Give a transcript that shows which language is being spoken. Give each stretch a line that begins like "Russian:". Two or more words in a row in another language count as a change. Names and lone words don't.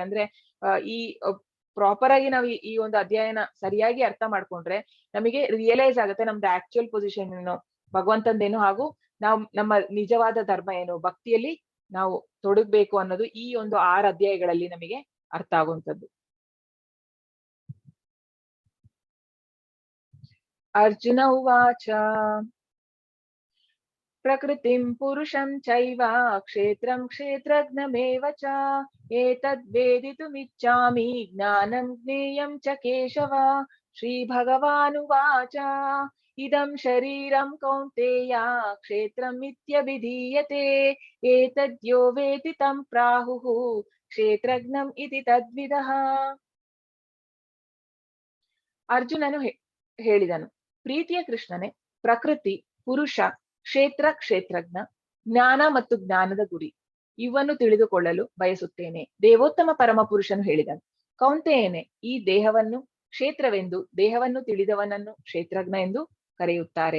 Kannada: ಅಂದ್ರೆ ಈ ಪ್ರಾಪರ್ ಆಗಿ ನಾವು ಈ ಒಂದು ಅಧ್ಯಯನ ಸರಿಯಾಗಿ ಅರ್ಥ ಮಾಡ್ಕೊಂಡ್ರೆ ನಮಗೆ ರಿಯಲೈಸ್ ಆಗುತ್ತೆ ನಮ್ದು
English: actual position
Kannada: ಏನು, ಭಗವಂತಂದೇನು, ಹಾಗೂ ನಮ್ಮ ನಿಜವಾದ ಧರ್ಮ ಏನು, ಭಕ್ತಿಯಲ್ಲಿ ನಾವು ತೊಡಗ್ಬೇಕು ಅನ್ನೋದು ಈ ಒಂದು 6 ಅಧ್ಯಾಯಗಳಲ್ಲಿ ನಮಗೆ ಅರ್ಥ ಆಗುವಂಥದ್ದು.
Sanskrit: ಅರ್ಜುನ ಉವಾಚ ಪ್ರಕೃತಿಂ ಪುರುಷಂ ಚೈವ ಕ್ಷೇತ್ರಂ ಕ್ಷೇತ್ರಜ್ಞಮೇವ ಚ ಏತದ್ವೇದಿತುಮಿಚ್ಛಾಮಿ ಜ್ಞಾನಂ ಜ್ಞೇಯಂ ಚ ಕೇಶವ. ಶ್ರೀ ಭಗವಾನುವಾಚ ಇದಂ ಶರೀರಂ ಕೌಂತೆಯ ಕ್ಷೇತ್ರಂ ಇತ್ಯಭಿಧೀಯತೆ ಏತದ್ಯೋ ವೇತಿ ತಂ ಪ್ರಾಹುಃ ಕ್ಷೇತ್ರಜ್ಞಂ ಇತಿ ತದ್ವಿದಃ.
Kannada: ಅರ್ಜುನನು ಹೇಳಿದನು, ಪ್ರೀತಿಯ ಕೃಷ್ಣನೇ, ಪ್ರಕೃತಿ, ಪುರುಷ, ಕ್ಷೇತ್ರ, ಕ್ಷೇತ್ರಜ್ಞ, ಜ್ಞಾನ ಮತ್ತು ಜ್ಞಾನದ ಗುರಿ ಇವನ್ನು ತಿಳಿದುಕೊಳ್ಳಲು ಬಯಸುತ್ತೇನೆ. ದೇವೋತ್ತಮ ಪರಮ ಪುರುಷನು ಹೇಳಿದನು, ಕೌಂತೆಯನೇ, ಈ ದೇಹವನ್ನು ಕ್ಷೇತ್ರವೆಂದು, ದೇಹವನ್ನು ತಿಳಿದವನನ್ನು ಕ್ಷೇತ್ರಜ್ಞ ಎಂದು ಕರೆಯುತ್ತಾರೆ.